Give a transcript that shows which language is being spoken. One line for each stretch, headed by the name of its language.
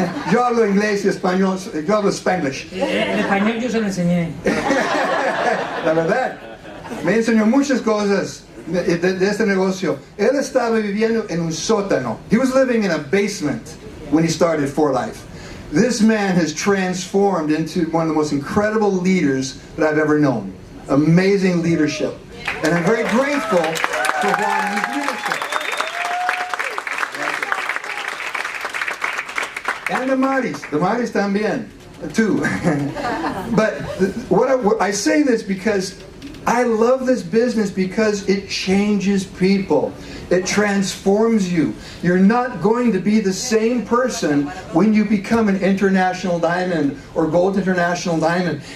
Spanish: Yo hablo inglés y español, yo hablo Spanglish. En español yo se lo enseñé. La verdad, me enseñó muchas cosas de este negocio. Él estaba viviendo en un sótano.
English: He was living in a basement when he started For Life. This man has transformed into one of the most incredible leaders that I've ever known. Amazing leadership. And I'm very grateful for Juan and his leadership. And the Maris también, too. But what I say this because I love this business because it changes people. It transforms you. You're not going to be the same person when you become an international diamond or gold international diamond.